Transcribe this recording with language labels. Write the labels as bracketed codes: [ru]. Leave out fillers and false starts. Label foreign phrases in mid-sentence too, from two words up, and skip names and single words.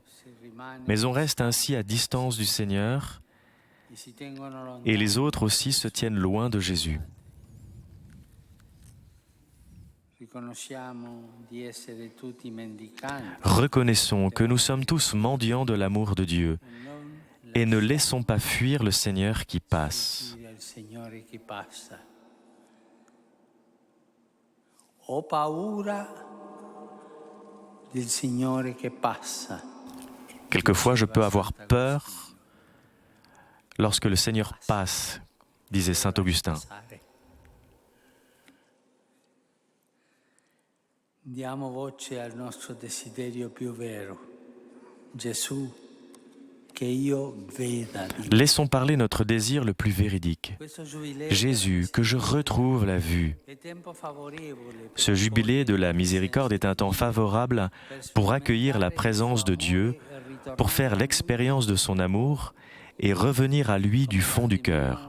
[fr] Mais on reste ainsi à distance du Seigneur et les autres aussi se tiennent loin de Jésus. Reconnaissons que nous sommes tous mendiants de l'amour de Dieu et ne laissons pas fuir le Seigneur qui passe. [it] Ho paura del Signore che passa. [fr] Quelquefois, je peux avoir peur lorsque le Seigneur passe, disait saint Augustin. [it] Diamo voce al nostro desiderio più vero. Gesù, che io veda. [fr] Laissons parler notre désir le plus véridique. Jésus, que je retrouve la vue. Ce jubilé de la miséricorde est un temps favorable pour accueillir la présence de Dieu, pour faire l'expérience de son amour et revenir à lui du fond du cœur.